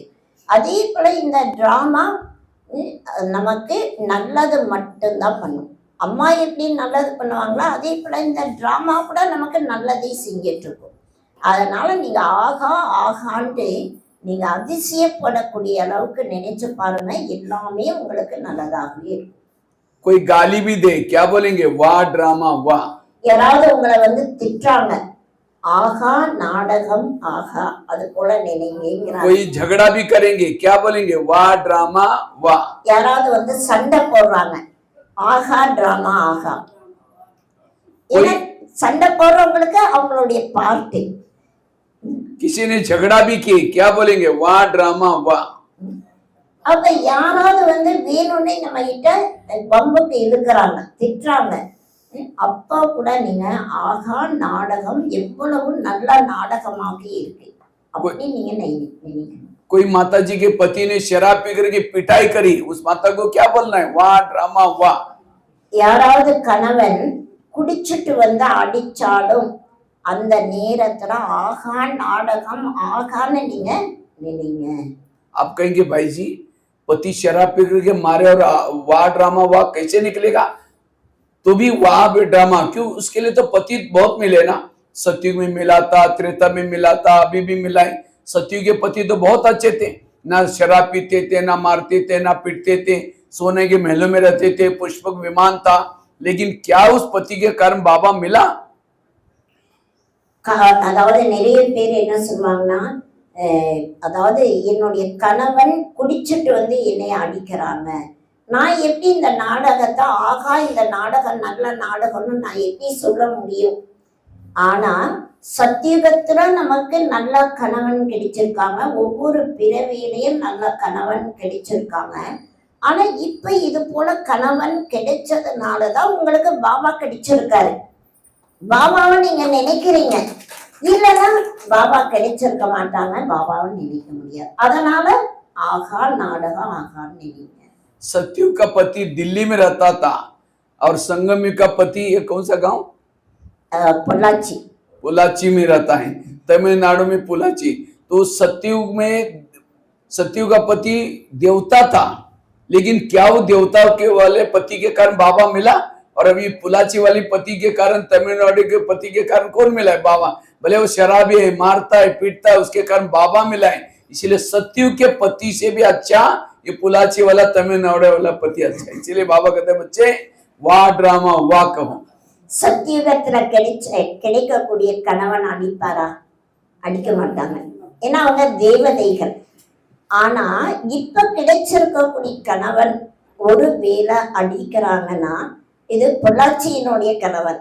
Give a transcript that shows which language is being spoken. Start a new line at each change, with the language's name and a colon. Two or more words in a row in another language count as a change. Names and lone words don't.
Tamil: அதே போல இந்த டிராமா நமக்கு நல்லது மட்டும்தான் பண்ணும். அம்மா எப்படி நல்லது பண்ணுவாங்களோ அதே போல இந்த டிராமா கூட நமக்கு நல்லதை செஞ்சிட்டு இருக்கும். அதனால நீங்க ஆகா ஆகான்ட்டு நீங்க அதிசயப்படக்கூடிய அளவுக்கு நினைச்சு பாருங்க, எல்லாமே உங்களுக்கு நல்லதாகவே இருக்கும்.
Hindi: कोई गाली भी दे, क्या बोलेंगे? वाह ड्रामा वाह।
Tamil: யாராவது உங்களை திட்டுறாங்க, ஆகா நாடகம் ஆகா, அது போல நினைங்க.
Hindi: कोई झगड़ा भी करेंगे, क्या बोलेंगे? वाह ड्रामा वाह।
Tamil: யாராவது சண்டை போடுறாங்க, ஆகா டிராமா ஆகா. சண்டை போடுறவங்களுக்கு அவங்களுடைய பார்ட்டி.
Hindi: किसी ने झगड़ा भी किए, क्या बोलेंगे? वाह ड्रामा वाह।
Tamil: அப்ப யாராவது வேணும்னே நம்ம கிட்ட பம்புக்கு இழுக்கிறாங்க, திட்டுறாங்க, அப்பா கூட நீங்க ஆகா நாடகம் எவ்வளவு நல்ல நாடகமாக இருக்கு அப்படின்னு நீங்க நினைக்கணும்.
Hindi: कोई माता जी के पति ने शराब पी करके पिटाई करी, उस माता को क्या बोलना है? वाह ड्रामा वाह।
Tamil: யாராவது கணவன் குடிச்சிட்டு அடிச்சாலும் அந்த நேரத்துல ஆகா நாடகம் ஆகான்னு நீங்க நினைங்க.
Hindi: आप कहेंगे भाई जी पति शराब पी करके मारे और वाह ड्रामा वाह कैसे निकलेगा? तो भी वाह ड्रामा क्यों? उसके लिए तो पति बहुत मिले ना। सतयुग में मिला था, त्रेता में मिला था, अभी भी मिला है। सतयुग के पति तो बहुत अच्छे थे, ना शराब पीते थे, ना मारते थे, ना पीटते थे, सोने के महलों में रहते थे, पुष्पक विमान था। लेकिन क्या उस पति के कारण बाबा मिला?
Tamil: அதாவது நிறைய பேர் என்ன சொல்லுவாங்கன்னா, அதாவது என்னுடைய கணவன் குடிச்சிட்டு என்னை அடிக்கிறாங்க, நான் எப்படி இந்த நாடகத்தை ஆகா இந்த நாடகம் நல்ல நாடகம்னு நான் எப்படி சொல்ல முடியும்? ஆனா சத்தியுகத்துல நமக்கு நல்ல கணவன் கிடைச்சிருக்காங்க, ஒவ்வொரு பிறவியிலையும் நல்ல கணவன் கிடைச்சிருக்காங்க. ஆனா இப்ப இது போல கணவன் கிடைச்சதுனாலதான் உங்களுக்கு பாபா கிடைச்சிருக்காரு. பாபாவை நீங்க நினைக்கிறீங்க, இல்லைன்னா பாபா கிடைச்சிருக்க மாட்டாங்க, பாபாவை நினைக்க முடியாது. அதனால ஆகா நாடகம் ஆகான்னு நினைங்க.
Hindi: सतयुग का पति दिल्ली में रहता था और संगम का पति ये कौन सा गांव? பொள்ளாச்சி. पोलाची में रहता है, तमिलनाडु में पोलाची। तो सतयुग में सतयुग का पति देवता था, लेकिन क्या वो देवता के वाले पति के कारण बाबा मिला? और अभी पोलाची वाली पति के कारण, तमिलनाडु के पति के कारण कौन मिला है? बाबा। भले वो शराबी है, मारता है, पीटता है, उसके कारण बाबा मिला है। इसलिए सतयुग के पति से भी अच्छा ये पोलाची वाला तमिलनाडु वाला पति अच्छा है। इसलिए बाबा कहते हैं बच्चे वाह ड्रामा वाह कहो।
Tamil: சத்தியுகத்துல கிடைக்கக்கூடிய கணவன் அடிப்பாரா? அடிக்க மாட்டாங்க, ஏன்னா அவங்க தேவதைகள். ஆனா இப்ப கிடைச்சிருக்கக்கூடிய கணவன் ஒரு வேளை அடிக்கிறாங்கன்னா இது பொள்ளாச்சியினுடைய கணவன்.